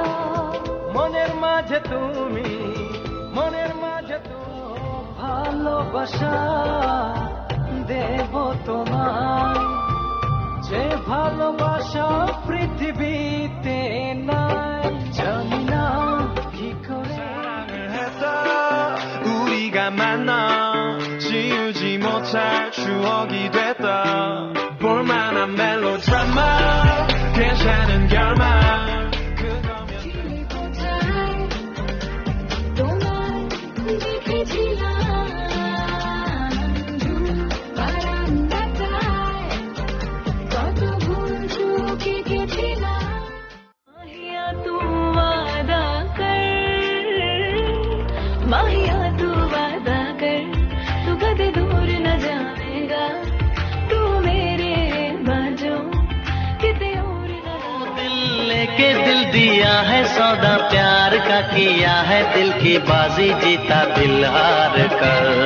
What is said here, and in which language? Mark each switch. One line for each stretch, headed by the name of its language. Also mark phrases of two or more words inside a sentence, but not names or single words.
Bangla: মনের মাঝে তুমি, মনের মাঝে তুমি। ভালোবাসা দেব তোমায়, যে ভালোবাসা পৃথিবীতে নাই। জানি না কি করে
Korean: 사랑을 했다 우리가 만나 지우지 못할 추억이 됐다 볼만한 멜로드라마 괜찮은 결말 그거면
Bangla: তোমার দেখেছিলাম বারান্দাটায়, কত ভুল চোখে গেছিলাম।
Hindi: माहिया तू वादा कर, माहिया तू वादा कर, तू कभी दूर न जाएगा, तू मेरे बाजो किते और न दिल लेके दिल दिया है सौदा प्यार का किया है, दिल की बाजी जीता दिल हार कर।